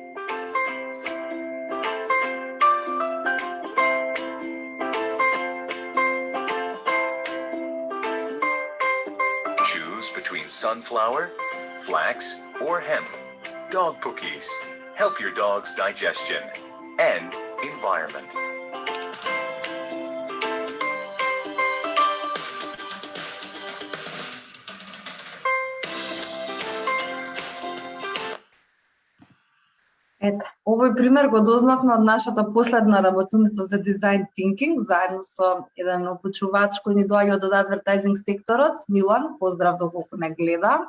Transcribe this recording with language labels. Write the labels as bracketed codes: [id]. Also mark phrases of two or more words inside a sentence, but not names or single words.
[en] Choose between sunflower, flax, or hemp. Dog cookies help your dog's digestion and environment. [mk] Ето, овој пример го дознавме од нашата последна работилница за [en] Design Thinking, [mk] заедно со еден обучувач кој ни доаѓа од адвертайзинг секторот, Милан, поздрав доколку не гледа.